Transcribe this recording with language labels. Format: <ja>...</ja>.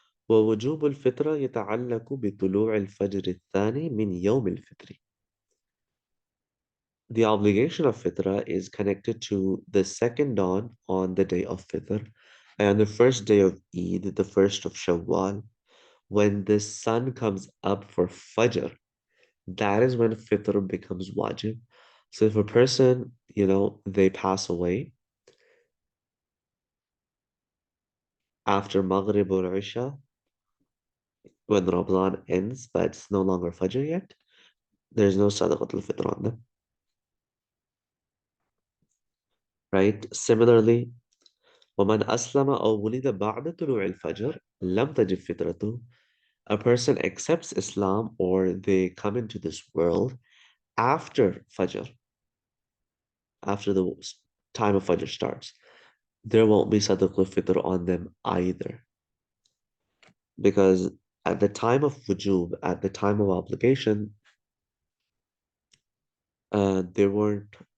<ar>ووجوب الفطرة يتعلق بطلوع الفجر الثاني من يوم الفطر.</ar> <en>The obligation of Fitra is connected to the second dawn on the day of Fitr and the first day of Eid, the first of Shawwal, when the sun comes up for Fajr. That is when Fitr becomes wajib. So if a person, they pass away after Maghrib or Isha, when Ramadan ends, but it's no longer Fajr yet, there's no Sadaqat al-Fitr on them, right? Similarly,</en> <ar>ومن أسلم أو ولد بعد طلوع الفجر لم تجب فطرته.</ar> <en>A person accepts Islam or they come into this world after Fajr, after the time of Fajr starts. There won't be Sadaqah Fitr on them either. Because at the time of wujub, at the time of obligation, there weren't</en>